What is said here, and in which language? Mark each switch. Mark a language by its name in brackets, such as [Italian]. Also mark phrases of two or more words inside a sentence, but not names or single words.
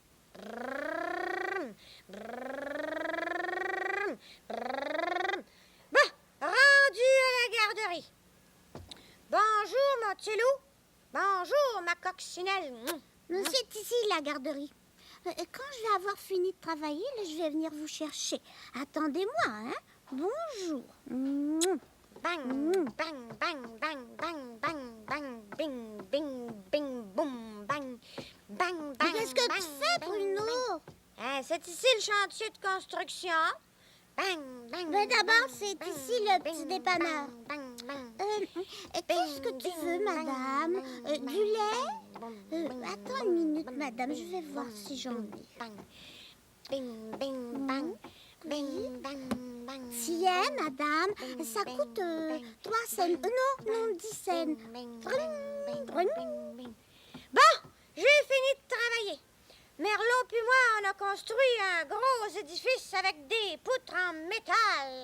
[French] Bon, rendu à la garderie. Bonjour, mon petit loup. Bonjour, ma coccinelle. C'est ici la garderie. Quand je vais avoir fini de travailler, là, je vais venir vous chercher. Attendez-moi, hein? Bonjour. Bang, bang, bang, bang, bang, bang, bang, bing, bing, bing, boum, bang, bang, bang. Qu'est-ce que bang, tu fais, bang, Bruno? bang. C'est ici le chantier de construction. Bang, bang. Mais d'abord, bang, c'est bang, ici le bing, petit dépanneur. bang, bang, bang. Qu'est-ce que tu veux, madame? Du lait? Attends une minute, madame, je vais voir si j'en ai. Bang, bing, bing, bang, bing, bang, bang. Tiens, madame, ça coûte 3 cents. Non, 10 cents. Bring, bring. Bon, j'ai fini de travailler. Merlot puis moi, on a construit un gros édifice avec des poutres en métal.